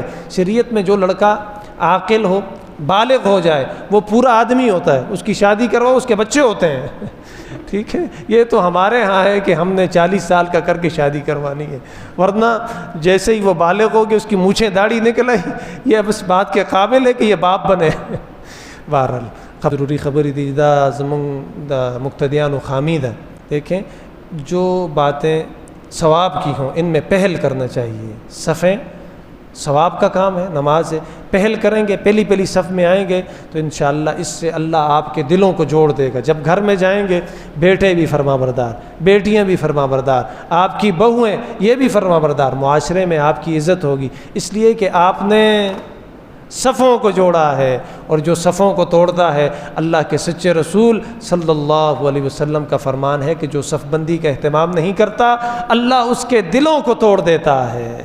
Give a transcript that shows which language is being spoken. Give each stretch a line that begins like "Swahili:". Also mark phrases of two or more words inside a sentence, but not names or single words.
Urdu: شریعت میں جو لڑکا عاقل ہو، بالغ ہو جائے، وہ پورا آدمی ہوتا ہے، اس کی شادی کرواؤ اس کے بچے ہوتے ہیں، ٹھیک ہے۔ یہ تو ہمارے ہاں ہے کہ ہم نے 40 سال کا کر کے شادی کروانی ہے، ورنہ جیسے ہی وہ بالغ ہو گیا اس کی مونچھیں داڑھی نکل آئی، یہ اب اس بات کے قابل ہے کہ یہ باپ بنے۔
Pashto: بہرحال ضروری خبری دی دا زمون دا مقتدیان و خامیدہ،
Urdu: دیکھیں جو باتیں ثواب کی ہوں ان میں پہل کرنا چاہیے۔ صفیں ثواب کا کام ہے، نماز ہے، پہل کریں گے، پہلی صف میں آئیں گے تو انشاءاللہ اس سے اللہ آپ کے دلوں کو جوڑ دے گا۔ جب گھر میں جائیں گے بیٹے بھی فرما بردار، بیٹیاں بھی فرما بردار، آپ کی بہویں یہ بھی فرما بردار، معاشرے میں آپ کی عزت ہوگی، اس لیے کہ آپ نے صفوں کو جوڑا ہے، اور جو صفوں کو توڑتا ہے، اللہ کے سچے رسول صلی اللہ علیہ وسلم کا فرمان ہے کہ جو صف بندی کا اہتمام نہیں کرتا اللہ اس کے دلوں کو توڑ دیتا ہے۔